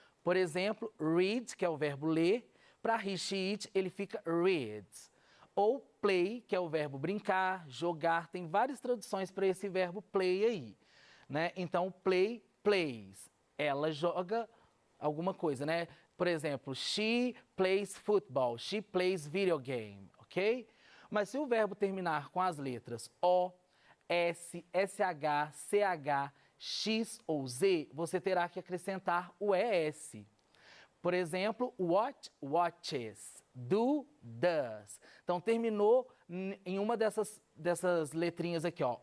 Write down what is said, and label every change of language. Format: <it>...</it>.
<pt>Por exemplo, read, que é o verbo ler, para he, she, it, ele fica reads. Ou play, que é o verbo brincar, jogar, tem várias traduções para esse verbo play aí, né? Então, play, plays, ela joga alguma coisa, né? Por exemplo,</pt> <en>she plays football, she plays video game, ok?</en> <pt>Mas se o verbo terminar com as letras O, S, SH, CH, X ou Z, você terá que acrescentar o ES. Por exemplo, watch, watches, do, does. Então, terminou em uma dessas letrinhas aqui, ó.</pt>